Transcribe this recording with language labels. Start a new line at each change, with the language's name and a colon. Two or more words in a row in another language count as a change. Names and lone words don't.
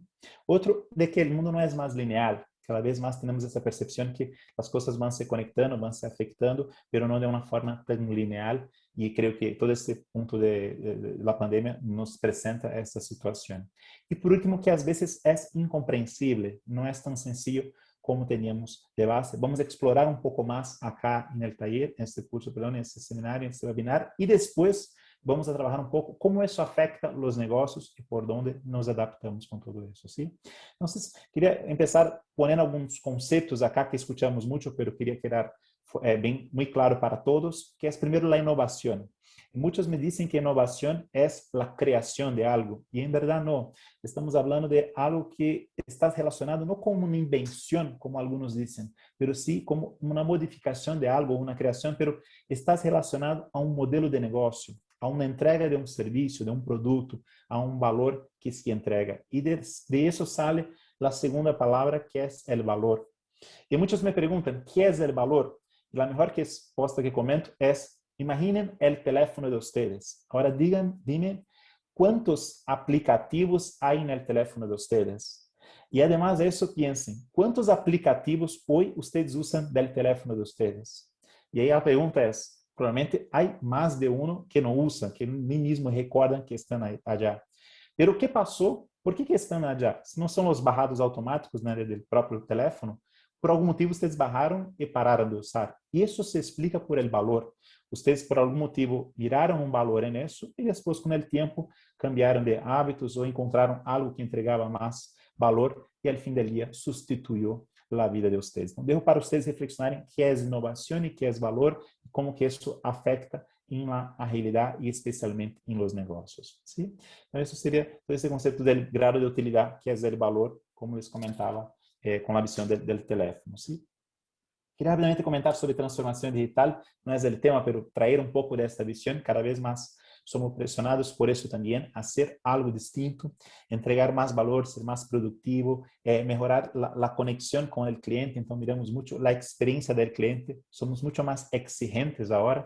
Portuguese: Outro, de que o mundo não é mais linear, cada vez mais temos essa percepção que as coisas vão se conectando, vão se afetando, mas não de uma forma tão linear, e creio que todo esse ponto da pandemia nos apresenta essa situação. E por último, que às vezes é incompreensível, não é tão
Spanish: sencillo como teníamos de base. Vamos a explorar un poco más acá en el taller, en este curso, perdón, en este seminario, en este webinar, y después vamos a trabajar un poco cómo eso afecta los negocios y por dónde nos adaptamos con todo eso, ¿sí? Entonces, quería empezar poniendo algunos conceptos acá que escuchamos mucho, pero quería quedar muy claro para todos, que es primero la innovación. Muchos me dicen que innovación es la creación de algo, y en verdad no. Estamos hablando de algo que está relacionado no como una invención, como algunos dicen, pero sí como una modificación de algo, una creación, pero está relacionado a un modelo de negocio,
Portuguese: a uma entrega de um serviço, de um produto, a um valor que se entrega. E de isso sale a segunda palavra, que é o valor. E muitos me perguntam, que é o valor? E a melhor resposta que comento é, imaginem o teléfono de vocês. Agora, dime quantos aplicativos há no teléfono de vocês. E, además de isso, pensem, quantos aplicativos hoje vocês usam do teléfono de vocês? E aí a pergunta é, probablemente há mais de um que não usam, que nem mesmo recordam que estão allá. Pero o que passou? Por que estão allá? Se não são os barrados automáticos, né, do próprio teléfono, por algum motivo vocês barraram e pararam de usar. E isso se explica por el valor. Vocês, por algum motivo, viraram um valor nisso e depois, com o tempo, cambiaram de hábitos ou encontraram algo que entregava mais valor e, ao fim do dia, substituiu a vida de vocês. Então, dejo para vocês reflexionarem que é inovação e que é valor, e como que isso afeta em la realidade e especialmente em los negócios. ¿Sí? Então, isso seria todo esse conceito do grado de utilidade, que é o valor, como les comentava, com a visão do teléfono. ¿Sí? Queria rapidamente comentar sobre transformação digital. Não é o tema, mas trazer um pouco desta visão. Cada vez mais somos pressionados por isso também a ser algo distinto, entregar mais valor, ser mais produtivo, melhorar a conexão com o cliente. Então, miramos muito a experiência do cliente. Somos muito mais exigentes agora.